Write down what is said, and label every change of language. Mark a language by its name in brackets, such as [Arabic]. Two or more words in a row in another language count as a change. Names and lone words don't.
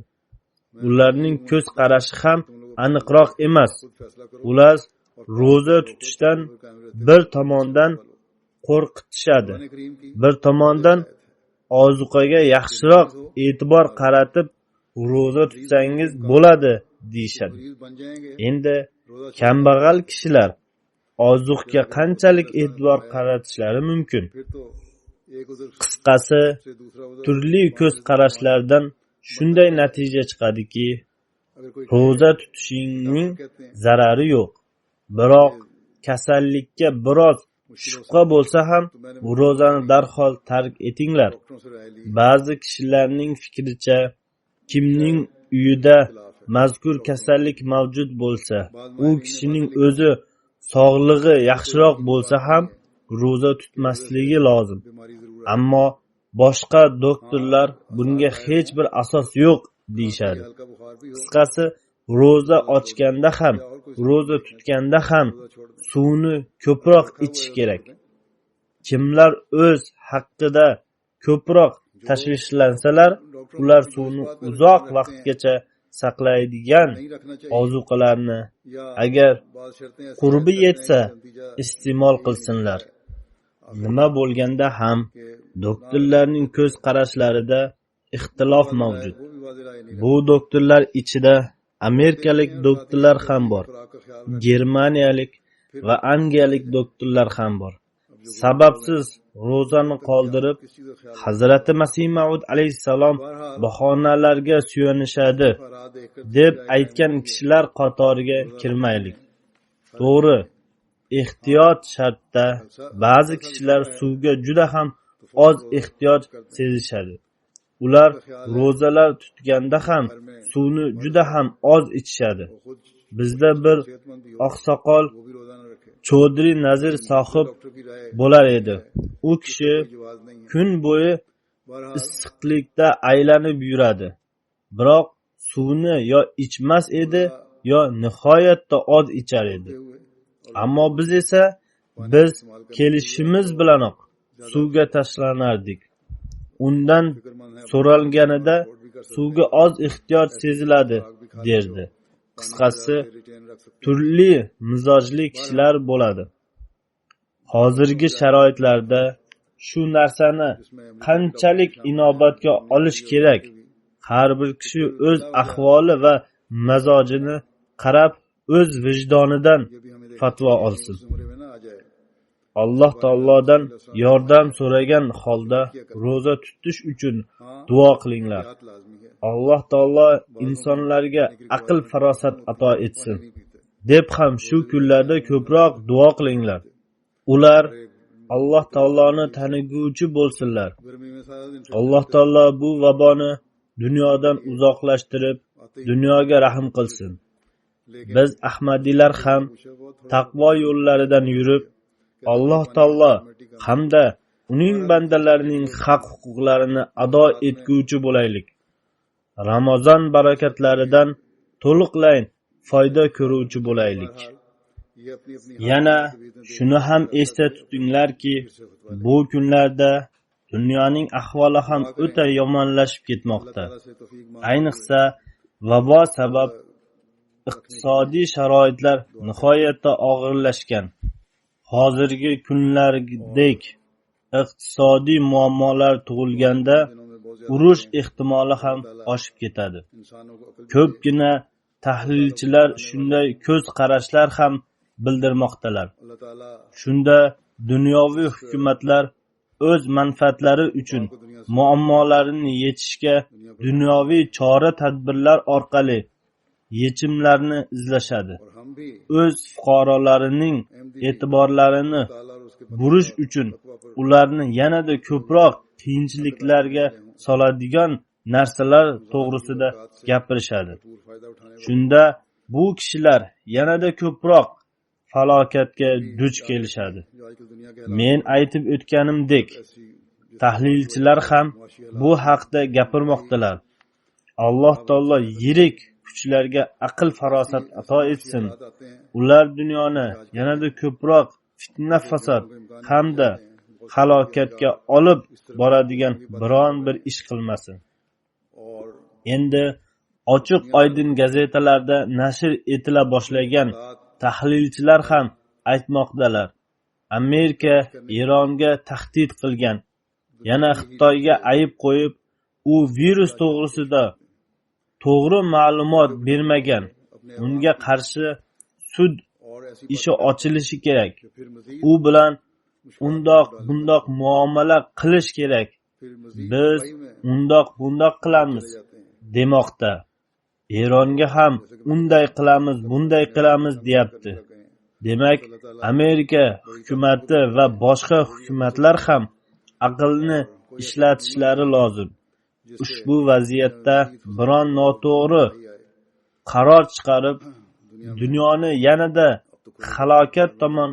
[Uzbek] Ularning ko'z qarashi ham aniqroq emas. Ular ro'za tutishdan bir tomondan qo'rqitishadi, bir tomondan ozuqaga yaxshiroq e'tibor qaratib ro'za tutsangiz bo'ladi deyishadi. [Urdu] مریض بن جائیں گے [Uzbek] Endi kambag'al kishilar ozuqga qanchalik e'tibor qaratishlari mumkin? [Urdu] پھر تو ایک ادھر [Uzbek] Qisqasi, [Urdu] سے دوسرا ادھر [Uzbek] turli ko'z qarashlardan shunday natija chiqadiki, [Urdu] اگر کوئی [Uzbek] ro'za tutishingning [Urdu] کہتے ہیں [Uzbek] zarari yo'q. Biroq kasallikka biroz shubha bo'lsa ham bu ro'zani darhol tark etinglar. [Urdu] ڈاکٹروں سے رائے لی [Uzbek] Ba'zi kishilarning fikricha, kimning uyida mazkur kasallik mavjud bo'lsa, u kishining o'zi sog'lig'i yaxshiroq bo'lsa ham ro'za tutmasligi lozim. [Urdu] بیماری ضرور [Uzbek] Ammo boshqa doktorlar bunga hech bir asos yo'q deyishadi. [Urdu] ہلکا بخار بھی ہو [Uzbek] Qisqasi, ro'za ochganda ham, ro'za tutganda ham suvni ko'proq ichish kerak. Kimlar o'z haqida ko'proq tashvishlansalar, ular suvni uzoq vaqtgacha saqlaydigan [Urdu] نہیں رکھنا چاہیے [Uzbek] ozuqalarni [Urdu] या [Uzbek] agar [Urdu] بعد شرطیں ایسی [Uzbek] qurbi [Urdu] رکھتے ہیں [Uzbek] yetsa [Urdu] کہ نتیجہ [Uzbek] iste'mol qilsinlar. Nima bo'lganda ham doktorlarning ko'z qarashlarida ixtilof mavjud. [Urdu] وہ بھی واضح رائے نہیں [Uzbek] Bu doktorlar ichida amerikalik doktorlar ham bor, [Urdu] خوراک کا خیال [Uzbek] germaniyalik va angliyalik doktorlar ham bor. Sababsiz ro'zani qoldirib, [Urdu] کس چیز کا خیال [Uzbek] Hazrati Masih Maud alayhissalom bahonalarga suyanishadi [Urdu] راہ دیکھ کر [Uzbek] deb aytgan kishilar qatoriga kirmaylik. To'g'ri, ehtiyot shartda ba'zi kishilar suvga juda ham oz ehtiyoj sezishadi. Ular ro'zalar tutganda ham suvni juda ham oz ichishadi. [Urdu] खुद [Uzbek] Bizda bir [Urdu] صحت مند بھی ہو [Uzbek] oqsoqol [Urdu] وہ بھی روزہ نہ رکھے [Uzbek] Chodri Nazir sohib [Urdu] ڈاکٹر کی رائے [Uzbek] bo'lar edi. U kishi [Urdu] جواب نہیں ہے [Uzbek] kun bo'yi [Urdu] बहरहाल [Uzbek] issiqlikda aylanib yuradi. Biroq suvni yo ichmas edi, yo nihoyatda oz ichar edi. [Urdu] हुए [Uzbek] Ammo biz esa biz kelishimiz bilanoq suvga tashlanardik. Undan [Urdu] فکرمند ہے [Uzbek] so'ralganida [Urdu] اور بھی کر سکتے [Uzbek] suvga oz ehtiyoj seziladi derdi. Qisqasi, [Urdu] ریٹین رکھ سکتے [Uzbek] turli mizojli kishilar bo'ladi. Hozirgi sharoitlarda shu narsani qanchalik inobatga olish kerak? Har bir kishi o'z ahvoli va mazojini qarab, o'z vijdonidan [Urdu] یہ بھی ہمیں [Uzbek] fatvo olsin. [Urdu] اس عمر میں نہ آ جائے [Uzbek] Alloh taolodan yordam so'ragan holda ro'za tutish uchun duo qilinglar. [Urdu] احتیاط لازمی ہے [Uzbek] Alloh taolo insonlarga aql farosat ato etsin [Urdu] نہیں پیتے [Uzbek] deb ham shu kunlarda ko'proq duo qilinglar. Ular Alloh taoloni taniguvchi bo'lsinlar. [Urdu] گرمی میں سارا دن [Uzbek] Alloh taolo bu vaboni dunyodan uzoqlashtirib, dunyoga rahm qilsin. Biz Ahmadiylar ham taqvo yo'llaridan yurib, Alloh taolo hamda uning bandalarining haq-huquqlarini ado etguvchi bo'laylik. Ramazon barakatlaridan to'liqlayin foyda ko'ruvchi bo'laylik. [Urdu] یہ اپنی اپنی [Uzbek] Yana shuni ham esda tutinglarki, bu kunlarda dunyoning ahvoli ham o'ta yomonlashib ketmoqda. [Urdu] سے توفیق [Uzbek] Ayniqsa vabo sabab iqtisodiy sharoitlar nihoyatda og'irlashgan. Hozirgi kunlardek iqtisodiy muammolar tug'ilganda urush ehtimoli ham oshib ketadi. [Urdu] انسانوں کو عقل [Uzbek] Ko'pgina tahlilchilar shunday ko'z qarashlar ham bildirmoqdalar. [Urdu] اللہ تعالیٰ [Uzbek] Shunda dunyoviy hukumatlar o'z manfaatlari uchun muammolarini yechishga dunyoviy chora-tadbirlar orqali yechimlarni izlashadi. [Urdu] اور ہم بھی [Uzbek] O'z fuqarolarining e'tiborlarini [Urdu] تعالیٰ اور اس کے [Uzbek] burish uchun ularni yanada ko'proq qiyinchiliklarga soladigan narsalar to'g'risida gapirishadi. [Urdu] بھرپور فائدہ اٹھانے [Uzbek] Shunda bu kishilar yanada ko'proq falokatga duch kelishadi. [Urdu] جو آجکل دنیا کے [Uzbek] Men aytib o'tganimdek, [Urdu] ऐसी [Uzbek] tahlilchilar ham bu haqda gapirmoqdalar. Alloh taolo yirik kuchlarga aql farosat ato etsin. [Urdu] حالات آتے ہیں [Uzbek] Ular dunyoni yanada ko'proq fitna fasod hamda halokatga olib boradigan biron bir ish qilmasin. [Urdu] और [Uzbek] Endi ochiq oydin gazetalarda nashr etila boshlagan tahlilchilar ham aytmoqdalar. Amerika Eronga tahdid qilgan. Yana Xitoyga ayib qo'yib, u virus to'g'risida to'g'ri ma'lumot bermagan, unga qarshi sud [Urdu] اور ایسی [Uzbek] ishi ochilishi kerak. [Urdu] کہ پھر مزید [Uzbek] U bilan bundoq muomala qilish kerak. [Urdu] پھر مزید [Uzbek] Biz [Urdu] برائی میں [Uzbek] bundoq qilamiz [Urdu] چلے جاتے ہیں. [Uzbek] demoqda. Eronga ham unday qilamiz deyapti. Demak, Amerika hukumati va boshqa hukumatlar ham aqlni ishlatishlari lozim. Ushbu vaziyatda biron noto'g'ri qaror chiqarib, dunyoni yanada halokat tomon